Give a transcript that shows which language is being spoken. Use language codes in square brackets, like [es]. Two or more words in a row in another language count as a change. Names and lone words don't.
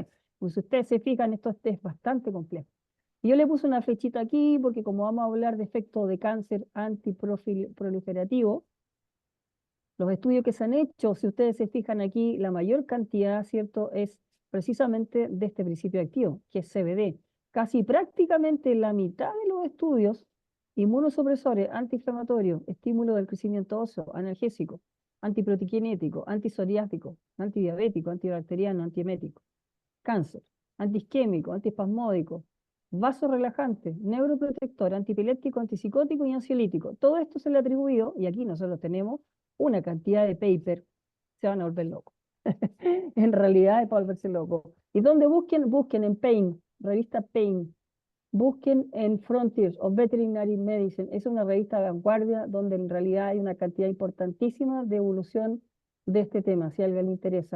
[es] Pues si ustedes se fijan, esto es bastante complejo. Y yo le puse una flechita aquí porque como vamos a hablar de efecto de cáncer antiproliferativo, los estudios que se han hecho, si ustedes se fijan aquí, la mayor cantidad, ¿cierto?, es precisamente de este principio activo, que es CBD. Casi prácticamente la mitad de los estudios, inmunosupresores, antiinflamatorios, estímulo del crecimiento óseo, analgésico, antiprotikinético, antisoriático, antidiabético, antibacteriano, antiemético, cáncer, antiisquémico, antiespasmódico, vasorelajante, neuroprotector, antipiléptico, antipsicótico y ansiolítico. Todo esto se le ha atribuido, y aquí nosotros tenemos una cantidad de paper, se van a volver locos. En realidad es para volverse locos. Y donde busquen en Pain, revista Pain, busquen en Frontiers of Veterinary Medicine. Es una revista de vanguardia donde en realidad hay una cantidad importantísima de evolución de este tema, si a alguien le interesa.